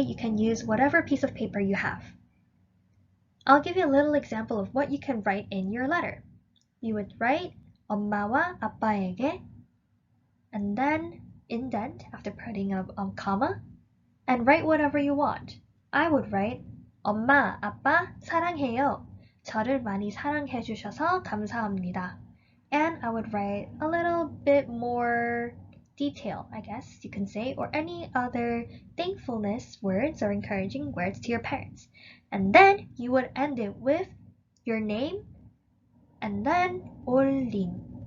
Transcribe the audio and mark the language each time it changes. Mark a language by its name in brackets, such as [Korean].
[English] You can use whatever piece of paper you have. I'll give you a little example of what you can write in your letter. You would write [Korean] 엄마와 아빠에게 [English] and then indent after putting a comma and write whatever you want. I would write [Korean] 엄마, 아빠 사랑해요. 저를 많이 사랑해 주셔서 감사합니다. [English] And I would write a little bit more detail, I guess you can say, or any other thankfulness words or encouraging words to your parents. And then you would end it with your name and then 올림.